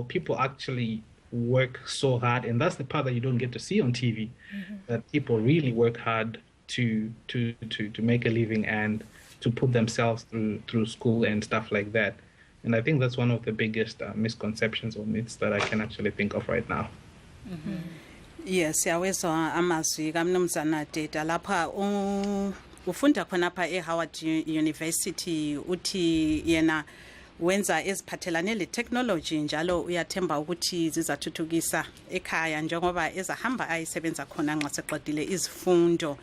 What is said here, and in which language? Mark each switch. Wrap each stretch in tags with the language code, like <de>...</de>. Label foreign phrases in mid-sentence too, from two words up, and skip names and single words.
<en>People actually work so hard, and that's the part that you don't get to see on TV. That people really work hard to make a living and to put themselves through school and stuff like that. And I think that's one of the biggest misconceptions or myths that I can actually think of right now. Yes,</en> <nd>siyawezwa amazwi kaMnumzana Deda lapha ufunda khonapha eHoward University, uthi yena wenza eziphathelane le-technology njalo uyathemba ukuthi zizathuthukisa ekhaya njengoba ezahamba ayisebenza khona nxa seqedile izifundo.</nd>